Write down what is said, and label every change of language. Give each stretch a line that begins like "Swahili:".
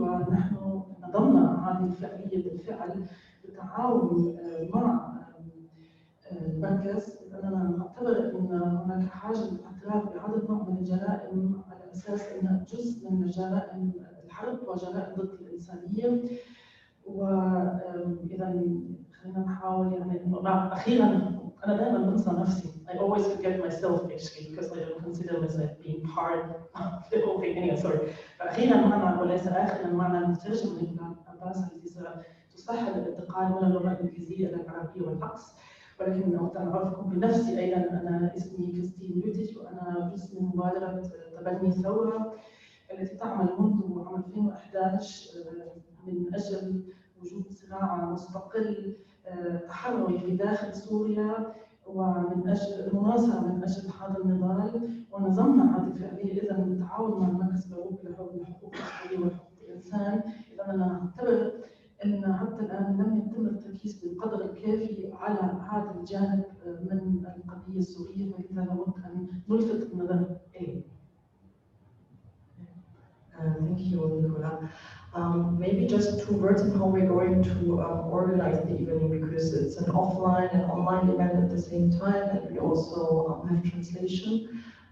Arabic: ونحن نظمنا هذه الفعالية بالفعل بالتعاون مع المركز، لأننا نعتبر أن هناك حاجة للاعتراف بعدد نوع من الجرائم على أساس أنها جزء من جرائم الحرب وجرائم ضد الإنسانية. وإذا خلينا نحاول يعني إنه أخيرا أنا دائما بنسى نفسي.
English: I always forget myself actually because I don't consider myself being part of the whole thing. Anyway, sorry.
Arabic: فأخيرا معنا وليس آخرا معنا المترجم من عباس التي ستسهل الانتقال من اللغة الإنجليزية إلى العربية والعكس. ولكن أود أن أعرفكم بنفسي أيضا. أنا اسمي كريستين لوتيش وأنا جزء من مبادرة تبني ثورة التي تعمل منذ عام 2011 من أجل وجود صراع مستقل تحرري في داخل سوريا، ومن أجل المناصرة من أجل هذا النضال. ونظمنا هذه الفعالية إذا بالتعاون مع المركز الأوروبي للحقوق البشرية وحقوق الإنسان. إذا أنا أعتبر أن حتى الآن لم يتم التركيز بالقدر الكافي على هذا الجانب من القضية السورية، ولذا نود أن نلفت النظر إليه.
English: Thank you, Rula. Maybe just 2 words on how we're going to organize the evening, because it's an offline and online event at the same time, and we also have translation.